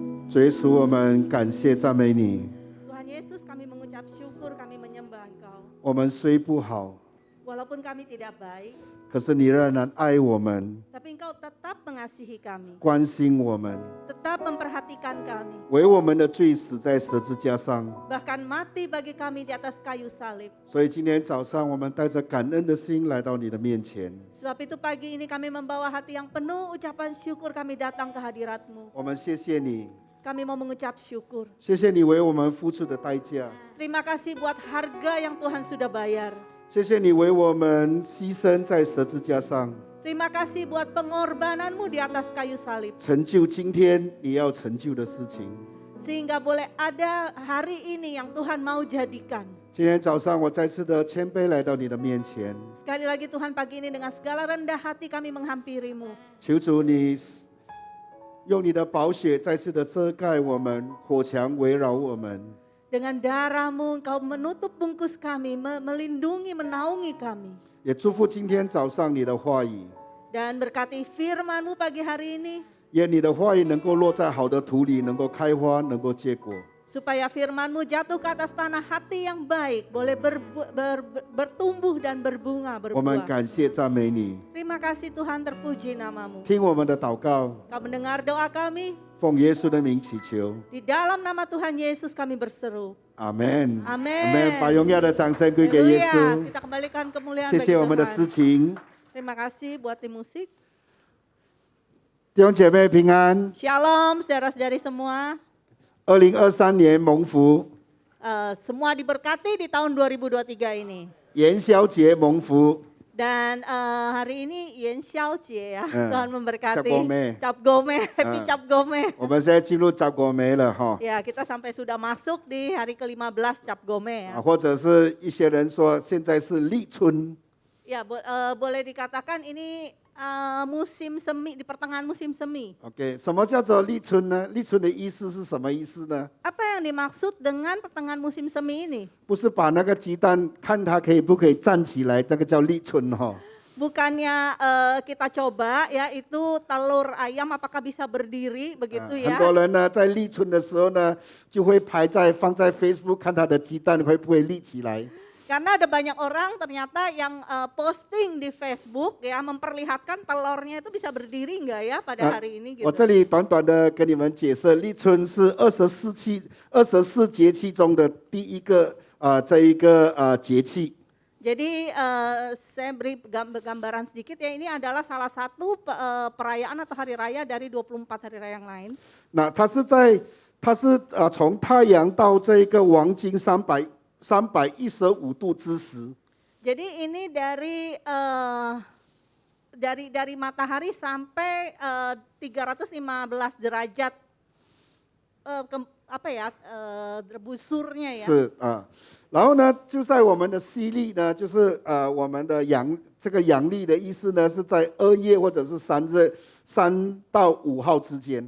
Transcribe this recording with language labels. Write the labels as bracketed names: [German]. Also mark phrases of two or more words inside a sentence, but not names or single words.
[Chinese] 主耶稣，我们感谢赞美你。 [Indonesian] Tuhan Yesus, kami mengucap syukur, kami menyembah Engkau. [Chinese] 我们虽不好， [Indonesian] Walaupun kami tidak baik, [Chinese] 可是你仍然爱我们， [Indonesian] tapi Engkau tetap mengasihi kami, [Chinese] 关心我们， [Indonesian] tetap memperhatikan kami, [Chinese] 为我们的罪死在十字架上。 [Indonesian] bahkan mati bagi kami di atas kayu salib. [Chinese] 所以今天早上，我们带着感恩的心来到你的面前。 [Indonesian] Sebab itu pagi ini kami membawa hati yang penuh ucapan syukur, kami datang ke hadirat-Mu. [Chinese] 我们谢谢你， [Indonesian] Kami mau mengucap syukur. [Chinese] 谢谢你为我们付出的代价， [Indonesian] Terima kasih buat harga yang Tuhan sudah bayar. [Chinese] 谢谢你为我们牺牲在十字架上， [Indonesian] Terima kasih buat pengorbananmu di atas kayu salib. [Chinese] 成就今天你要成就的事情。 [Indonesian] Sehingga boleh ada hari ini yang Tuhan mau jadikan. [Chinese] 今天早上，我再次的谦卑来到你的面前， [Indonesian] Sekali lagi Tuhan, pagi ini dengan segala rendah hati kami menghampirimu. [Chinese] 求主你用你的宝血再次的遮盖我们，火墙围绕我们。 [Indonesian] Dengan darah-Mu Engkau menutup bungkus kami, melindungi, menaungi kami. [Chinese] 也祝福今天早上你的话语， [Indonesian] Dan berkati firman-Mu pagi hari ini, [Chinese] 愿你的话语能够落在好的土里，能够开花，能够结果。 [Indonesian] supaya firman-Mu jatuh ke atas tanah hati yang baik, boleh bertumbuh dan berbunga, [Chinese] 我们 [Indonesian] berbuah. [Chinese] 感谢赞美你， [Indonesian] Terima kasih Tuhan, terpuji nama-Mu. [Chinese] 听我们的祷告， [Indonesian] Kau mendengar doa kami, [Chinese] 奉耶稣的名祈求， [Indonesian] di dalam nama Tuhan Yesus kami berseru. [Chinese] 阿门， [Indonesian] Amen [Chinese] 把荣耀的掌声归给耶 [Indonesian] Haleluya. [Chinese] 稣。 [Indonesian] Kita kembalikan kemuliaan [Chinese] 谢 [Indonesian] bagi [Chinese] 谢我们的 [Indonesian] Tuhan. [Chinese] 诗情， [Indonesian] Terima kasih buat tim musik. [Chinese] 弟兄姐妹平安。 [Indonesian] Shalom saudara-saudari semua. [Chinese] 2023 年蒙福， [Indonesian] Semua diberkati di tahun 2023 ini. [Chinese] 元宵节蒙福。 [Indonesian] Dan hari ini Yen Xiao Jie ya, Tuhan memberkati. Cap Gome. Cap Gome, happy Cap Gome. [Chinese] 我们现在进入যাব果梅了哈， [Indonesian] Ya, kita sampai sudah masuk di hari ke-15 Cap Gome ya. [Chinese] 或者是一些人说现在是立春， [Indonesian] Ya, boleh dikatakan ini musim semi, di pertengahan musim semi. [Chinese] OK， 什么叫做立春呢？立春的意思是什么意思呢？ [Indonesian] Apa yang dimaksud dengan pertengahan musim semi ini? [Chinese] 不是把那个鸡蛋看它可以不可以站起来，那个叫立春哈。 [Indonesian] Bukannya kita coba ya itu telur ayam apakah bisa berdiri begitu [Chinese] 很 [Indonesian] ya. [Chinese] 多人呢在立春的时候呢，就会放在 Facebook 看他的鸡蛋会不会立起来。 [Indonesian] Karena ada banyak orang ternyata yang posting di Facebook ya memperlihatkan telurnya itu bisa berdiri enggak ya pada hari ini [Chinese] 我 [Indonesian] gitu. [Chinese] 这里短短的跟你们解释，立春是24节气中的第一个这一个节气。 [Indonesian] Jadi saya beri gambaran sedikit ya, ini adalah salah satu perayaan atau hari raya dari 24 hari raya yang lain. [Chinese] 那它是从太阳到这个黄金315度之时。 [Indonesian] Jadi ini dari matahari sampai 315 derajat busurnya ya. [Chinese] 是啊，然后呢，就在我们的西历呢，就是我们的这个阳历的意思呢，是在2月或者是3到5号之间。